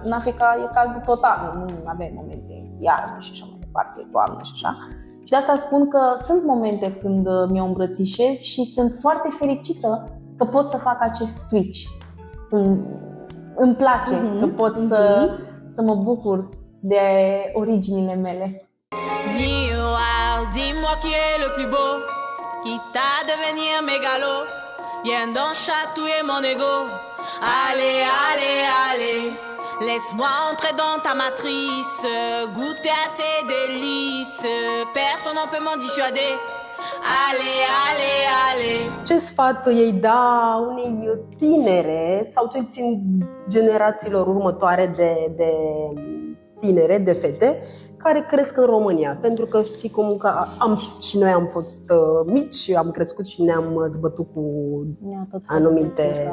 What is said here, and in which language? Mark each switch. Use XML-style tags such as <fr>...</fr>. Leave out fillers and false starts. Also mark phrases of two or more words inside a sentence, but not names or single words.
<ro>În Africa e cald tot anul, nu avem momente iarnă și așa mai departe, toamnă și așa. Și de asta spun că sunt momente când mi-o îmbrățișez și sunt foarte fericită că pot să fac acest switch. Îmi place că pot să mă bucur de originile mele.</ro> <fr>Miroir, dis-moi qui est le plus beau, quitte à devenir mégalo, viens donc chatouiller mon ego. Allez, allez, allez, laisse-moi entrer dans ta matrice, goûter à tes délices, personne ne peut m'en dissuader. Allez, allez, allez.</fr> <ro>Ce sfat ei da unei tinere, sau cel puțin generațiilor următoare de tinere, de fete, care cresc în România? Pentru că știi cum că și noi am fost mici, am crescut și ne-am zbătut cu anumite...</ro>